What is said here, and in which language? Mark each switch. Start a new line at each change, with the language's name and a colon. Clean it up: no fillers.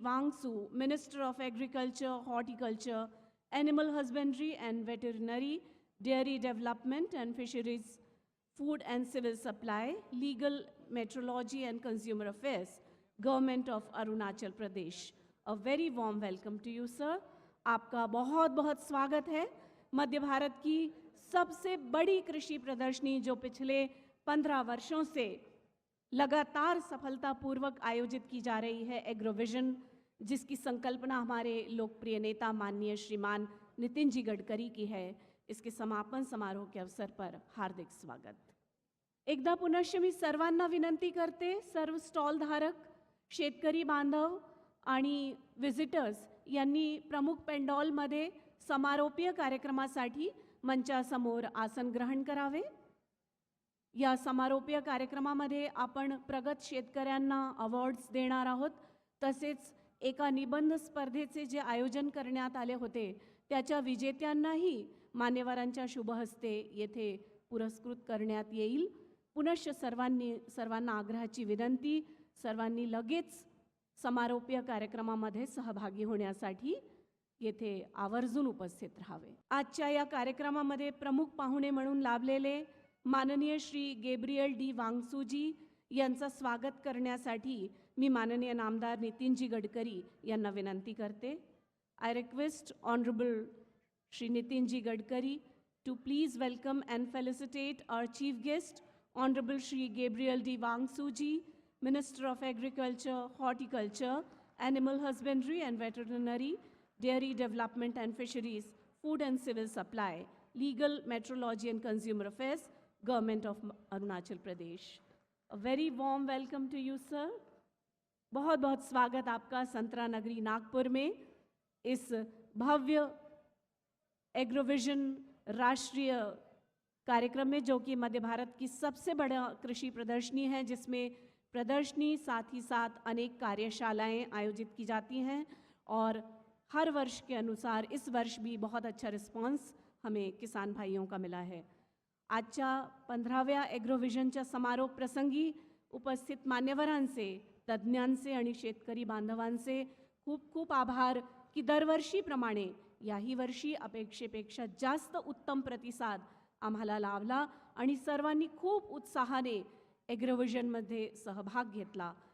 English: Wangsu, Minister of Agriculture, Horticulture, Animal Husbandry and Veterinary, Dairy Development and Fisheries, Food and Civil Supply, Legal, Metrology and Consumer Affairs, Government of Arunachal Pradesh. A very warm welcome to you, sir.
Hindi: आपका बहुत बहुत स्वागत है मध्य भारत की सबसे बड़ी कृषि प्रदर्शनी जो पिछले 15 वर्षों से लगातार सफलतापूर्वक आयोजित की जा रही है एग्रोविजन, जिसकी संकल्पना हमारे लोकप्रिय नेता माननीय श्रीमान नितिन जी गडकरी की है। इसके समापन समारोह के अवसर पर हार्दिक स्वागत।
Marathi: एकदा पुनश्च मी सर्वांना विनंती करते, सर्व स्टॉल धारक, शेतकरी बांधव आणि विजिटर्स यांनी प्रमुख पेंडॉलमध्ये समारोपीय कार्यक्रमासाठी मंचासमोर आसन ग्रहण करावे। या समारोपीय कार्यक्रमामध्ये आपण प्रगत शेतकऱ्यांना अवॉर्ड्स देणार आहोत। तसेच एका निबंध स्पर्धेचे जे आयोजन करण्यात आले होते त्याच्या विजेत्यांनाही मान्यवरांच्या शुभ हस्ते येथे पुरस्कृत करण्यात येईल। पुनश्च सर्वांना आग्रहाची विनंती, सर्वांनी लगेच समारोपीय कार्यक्रमामध्ये सहभागी होण्यासाठी येथे आवर्जून उपस्थित राहावे। आजच्या या कार्यक्रमामध्ये प्रमुख पाहुणे म्हणून लाभलेले माननीय श्री गैब्रियल डी वांगसू जी यांचं स्वागत करण्यासाठी मी माननीय नामदार नितीनजी गडकरी यांना विनंती करते।
English: I request honourable Shri Nitinji Gadkari to please welcome and felicitate our chief guest honourable Shri Gabriel D Wangsu ji, Minister of Agriculture, Horticulture, Animal Husbandry and Veterinary, Dairy Development and Fisheries, Food and Civil Supply, Legal, Metrology and Consumer Affairs, Government of Arunachal Pradesh. A very warm welcome to you, sir.
Hindi: बहुत बहुत स्वागत आपका संतरा नगरी नागपुर में इस भव्य Agrovision राष्ट्रीय कार्यक्रम में, जो कि मध्य भारत की सबसे बड़ा कृषि प्रदर्शनी है, जिसमें प्रदर्शनी साथ ही साथ अनेक कार्यशालाएं आयोजित की जाती हैं और हर वर्ष के अनुसार इस वर्ष भी बहुत अच्छा रिस्पॉन्स हमें किसान भाइयों का मिला है।
Marathi: आजच्या 15व्या ॲग्रोव्हिजनच्या समारोप प्रसंगी उपस्थित मान्यवरांचे, तज्ज्ञांचे आणि शेतकरी बांधवांचे खूप खूप आभार की दरवर्षीप्रमाणे याही वर्षी अपेक्षेपेक्षा जास्त उत्तम प्रतिसाद आम्हाला लाभला आणि सर्वांनी खूप उत्साहाने ॲग्रोव्हिजनमध्ये सहभाग घेतला।